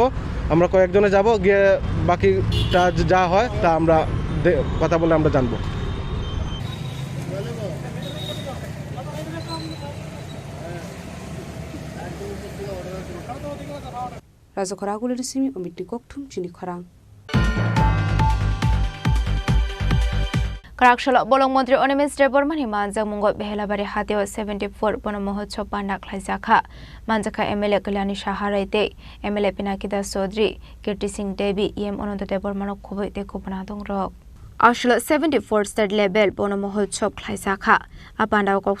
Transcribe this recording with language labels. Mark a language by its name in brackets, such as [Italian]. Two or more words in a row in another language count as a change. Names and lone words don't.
[Bangla] আমরা কয়েকজনে যাব, গিয়ে বাকিটা যা হয় তা আমরা কথা বলে আমরা জানবো। [Kok Borok] রাজা খরাগুলির সিমি অমিটি ককঠুম চিনি খরাং Karakshalo bolong mantri Onimis Debormani manjak mungo behelabari hatio 74 bono mohotshob panda khlaijaka manjaka MLA Kalyani Shaharaite MLA Pinakida Sodri Kirti Singh Devi EM Ononto Debormano khoboi te kopana dongrok Ashla 74 third level bono mohotshob khlaijaka apanda kok